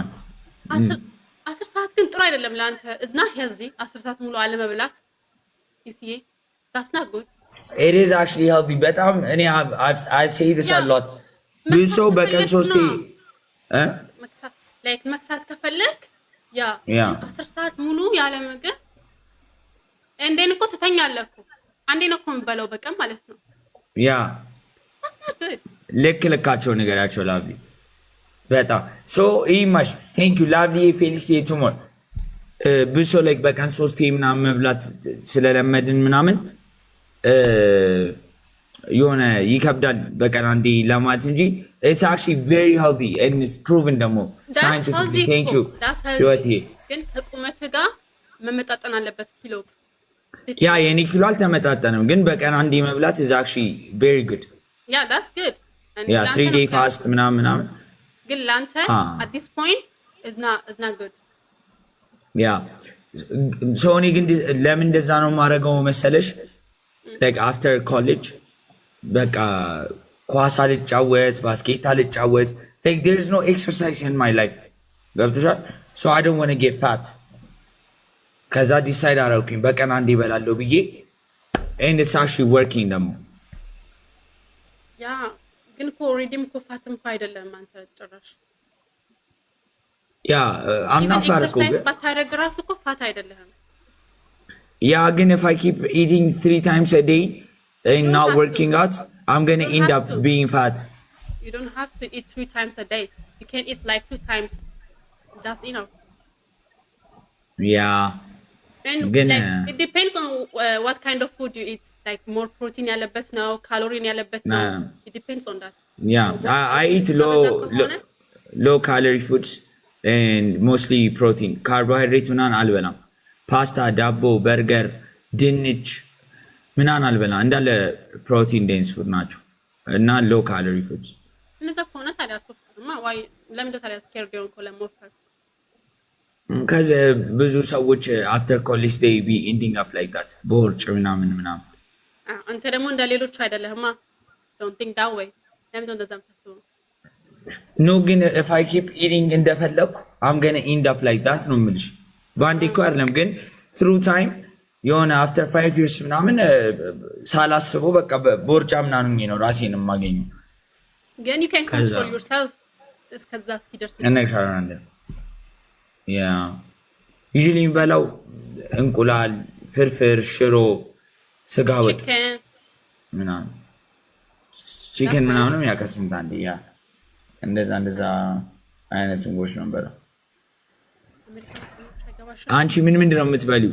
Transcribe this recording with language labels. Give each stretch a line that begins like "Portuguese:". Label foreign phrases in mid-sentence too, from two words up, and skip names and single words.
Amharic: 10 ሰዓት ግን ጥሩ አይደለም ለአንተ እዝና ሄልዚ 10 ሰዓት ሙሉ አለመብላት ይሲዬ
English: that's not good it is actually healthy
Amharic: በጣም እኔ
English: I say this a lot
Amharic: ብዙ ሰው በቀን 3 ላይክ መክሳት ከፈለክ ያ 10 ሰዓት ሙሉ ያለ ምግብ እንዴን እኮ ትተኛለህ እኮ አንዴ ነው እኮ የምበላው በቀን ማለት ነው። ያ ልካቸው ነገራቸው ላቭሊ በጣም ሶ ኢማሽ
English: thank you
Amharic: ላቭሊ ፌሊሲቴ ቱሞር ብዙ ላይክ በቀን 3 ምናምን መብላት ስለለመድን ምናምን የሆነ ይከብዳል በቀን አንዴ ለማለት እንጂ
English: it's actually very healthy and it's proven
Amharic: ደግሞ
English: scientifically thank you
Amharic: ህይወቴ ግን ከቁመት ጋር መመጣጠን አለበት ኪሎ ያ የኔ ኪሎ አልተመጣጠንም ግን በቀን አንዴ መብላት
English: is actually very good yeah that's good yeah 3 day fast ምናምን
Amharic: ግን ላንተ
English: at this point is not good yeah so
Amharic: እኔ ግን ለምን እንደዛ ነው ማረገው መሰለሽ
English: like after college
Amharic: በቃ ኳስ አልጫወት ባስኬት አልጫወት
English: like there is no exercise in my life ገብቶሻል so I don't want to get fat
Amharic: ከዛ ዲሳይድ አደረኩኝ በቀን አንዴ እበላለሁ ብዬ
English: and it's actually working ደግሞ
Amharic: ያ ግን እኮ ኦልሬዲም እኮ ፋትም እኮ አይደለም አንተ ጭራሽ
English: ያ I'm not fat እኮ
Amharic: ግን ባታረግ ራሱ እኮ ፋት አይደለም ያ ግን
English: if I keep eating 3 times a day and not working out I'm going to end up being fat. You don't have to eat 3 times a day. You can eat like 2 times. That's enough. Yeah. And like, it depends on what kind of food you eat. Like more protein
Amharic: ያለበት ነው,
English: calorie
Amharic: ያለበት ነው.
English: It depends on that. Yeah. I eat low calorie foods and mostly protein.
Amharic: Carbohydrate ምናምን አልበላም. ፓስታ፣ ዳቦ፣ በርገር፣ ድንች ምናምን አልበላ እንዳለ
English: protein dense food
Amharic: ናቸው እና
English: low calorie foods
Amharic: እነዛ ከሆነ ታዲያ አትወፍርማ ወይ ለምን ታዲያ ስኬርድ ሆንኩ ለመወፈር ከዚ ብዙ ሰዎች
English: after college they be ending up like that
Amharic: ቦርጭ ምናምን አንተ ደግሞ እንደሌሎቹ አይደለህማ
English: don't think that way
Amharic: ለምን እንደዛ የምታስበው no ግን
English: if I keep eating
Amharic: እንደፈለኩ
English: I'm going to end up like that
Amharic: ነው የምልሽ በአንዴ እኮ አይደለም ግን
English: through time
Amharic: የሆነ
English: after 5 years
Amharic: ምናምን ሳላስበው በቃ ቦርጫ ምናምን ነው ራሴን የማገኘው
English: ግን you can control yourself
Amharic: እስከዛ እስኪደርስ እነግርሻለሁ ያ ዩዥሊ የሚበላው እንቁላል፣ ፍርፍር፣ ሽሮ፣ ስጋ ወጥ ምናምን ቺክን ምናምንም ያከስንት አንዴ ያ እንደዛ አይነት ምግቦች ነው የምበላው። አንቺ ምንድን ነው የምትበሊው?